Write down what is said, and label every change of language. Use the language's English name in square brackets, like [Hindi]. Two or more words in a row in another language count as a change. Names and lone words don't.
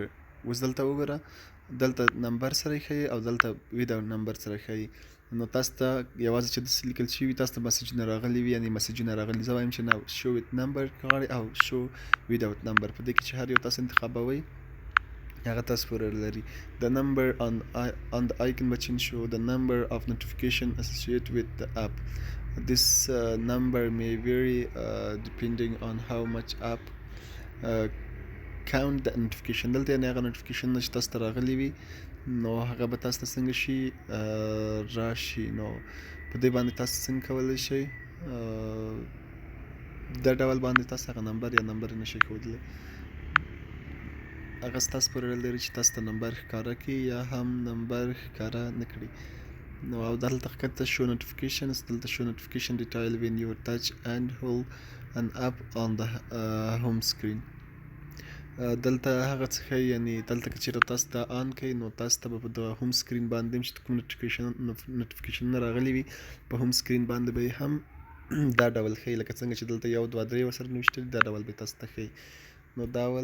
[Pashto] اوس دلته وګوره دلته نمبر سره یې ښیي او دلته [English] without number [Pashto] سره ښیي. نو تاسو ته یوازې چې داسې لیکل شوي تاسو ته مسیجونه راغلي وي یعنې مسیجونه راغلي زه وایم چې نه [English] show with number [Pashto] غواړئ او [English] show without number [Pashto] په دې کې چې هر یو تاسو انتخابوئ هغه تاسو پورې لري. [English] The number on the icon will show the number of notification associated with the app. This number may vary depending on how much app count the notification. [Pashto] دلته یعنې هغه نوټیفیکیشن چې تاسو ته راغلي وي نو هغه به تاسو ته څنګه شي راشي. نو په دې باندې تاسو څنګه کولی شئ دا ډول باندې تاسو هغه نمبر یا نمبر نشئ ښودلی. هغه ستاسو پورې لري چې تاسو ته نمبر ښکاره کړي یا هم نمبر ښکاره نه کړي. نو او دلته ښکته شو [English] نوټیفیکیشنز دلته show notification detail when you touch and hold an app on the home screen. [Pashto] دلته هغه څه ښیي یعنې دلته که چېرته تاسو دا آن کړئ نو تاسو ته به په دغه [English] home screen [Pashto] باندې هم چې کوم نوټیفیکیشنونه راغلي وي په [English] home screen [Pashto] باندې به یې هم دا ډول ښیي لکه څنګه چې دلته 1 2 3 ورسره نوشتي دا ډول به تاسو ته ښیي.